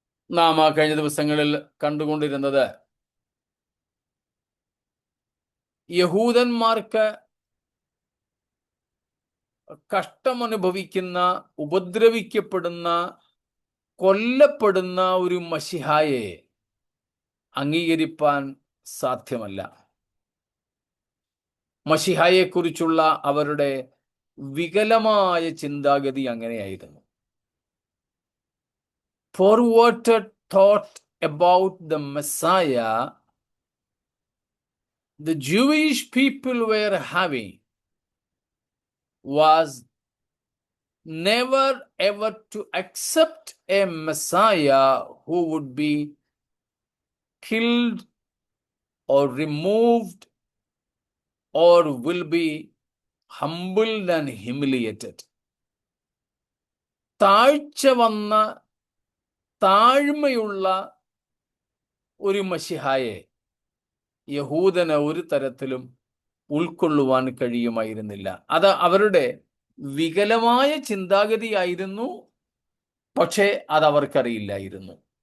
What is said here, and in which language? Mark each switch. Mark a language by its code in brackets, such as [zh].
[ml] നാം കഴിഞ്ഞ ദിവസങ്ങളിൽ കണ്ടുകൊണ്ടിരുന്നത്, യഹൂദന്മാർക്ക് കഷ്ടമനുഭവിക്കുന്ന, ഉപദ്രവിക്കപ്പെടുന്ന, കൊല്ലപ്പെടുന്ന ഒരു മശിഹായെ അംഗീകരിപ്പാൻ സാധ്യമല്ല. മശിഹായെക്കുറിച്ചുള്ള അവരുടെ വികലമായ ചിന്താഗതി അങ്ങനെയായിരുന്നു. [en] perverted thought about the Messiah the Jewish people were having was never ever to accept a Messiah who would be killed or removed or will be humbled and humiliated. [ml] താഴ്ച വന്ന താഴ്മയുള്ള ഒരു മശിഹായെ യഹൂദന് ഒരു തരത്തിലും ഉൾക്കൊള്ളുവാൻ കഴിയുമായിരുന്നില്ല. അത് അവരുടെ വികലമായ ചിന്താഗതിയായിരുന്നു, പക്ഷേ അത് അവർക്കറിയില്ലായിരുന്നു.